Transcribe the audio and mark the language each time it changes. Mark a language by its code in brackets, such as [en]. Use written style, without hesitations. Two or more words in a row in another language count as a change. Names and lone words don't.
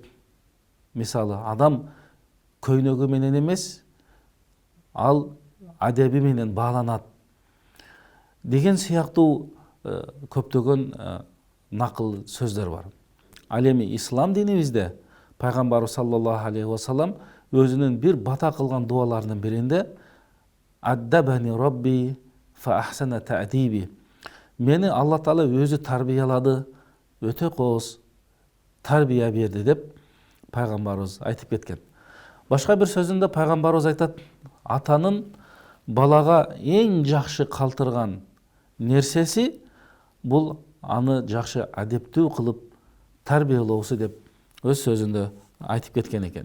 [ky] Мисалы, адам көйнөгү менен эмес, ал адеби менен бааланат деген сыяктуу көптөгөн накыл сөздөр бар. Ал эми ислам динибизде пайгамбарыбыз [ar] صلى الله عليه وسلم [ky] өзүнүн бир бата кылган дуаларынын биринде [ar] «أدبني ربي فأحسن تأديبي». [ky] Мени Алла таала өзү тарбиялады, өтө кооз тарбия берди деп пайгамбарыбыз айтып кеткен. Башка бир сөзүндө пайгамбарыбыз айтат: атанын балага эң жакшы калтырган нерсеси бул аны жакшы адептүү кылып тарбиялоосу деп өз сөзүндө айтып кеткен экен.